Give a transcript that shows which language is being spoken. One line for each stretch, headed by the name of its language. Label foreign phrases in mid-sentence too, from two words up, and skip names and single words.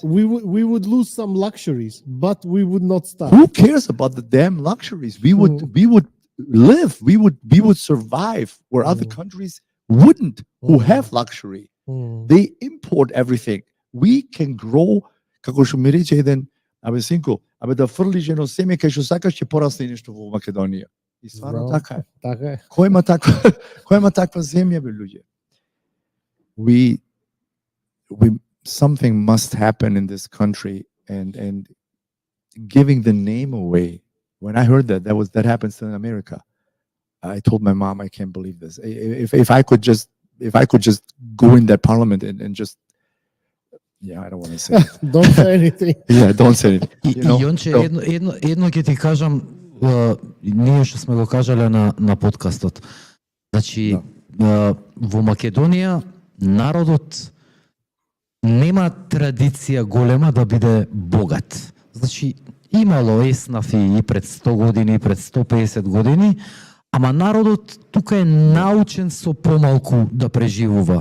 English: We would lose some luxuries, but we would not starve. Who cares about the damn luxuries? We would live. We would survive where other countries wouldn't, who have luxury. They import everything. We can grow,
Macedonian: како што ми рече еден, синко, да фрлиш едно семе кај што сакаш, ќе порасне нешто во Македонија. И стварно така е. Така е. Кој има таква земја, бе, луѓе?
English: something must happen in this country, and giving the name away. When I heard that happens in America, I told my mom, I can't believe this. If I could just go in that parliament and just, yeah, I don't want to say it. Don't say anything. Yeah, don't say it.
Macedonian: И Јонче, едно ќе ти кажам, ние што сме го кажале на подкастот. Значи, во Македонија народот нема традиција голема да биде богат. Значи, имало еснафи и пред 100 години, и пред 150 години, ама народот тука е научен со помалку да преживува.